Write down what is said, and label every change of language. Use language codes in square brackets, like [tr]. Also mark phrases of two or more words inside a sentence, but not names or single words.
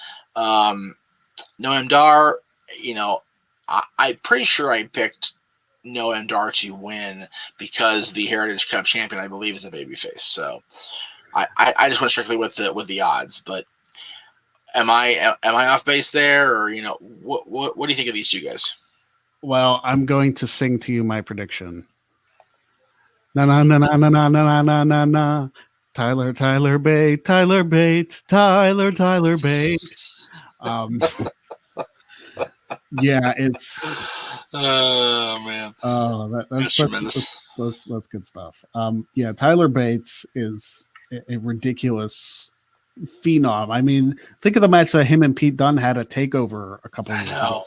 [en] Noam Dar, I'm pretty sure I picked Noah and Dar to win because the Heritage Cup champion, I believe, is a babyface. So I just went strictly with the odds. But am I off base there, or what do you think of these two guys? Well, I'm going to sing to you my prediction. Na na na na na na na na na na. Tyler Bate, Tyler Bate, Tyler Bate. Yeah, it's Oh man, that's tremendous. That's good stuff. Yeah, Tyler Bates is a ridiculous phenom. I mean, think of the match that him and Pete Dunne had at Takeover a couple years ago.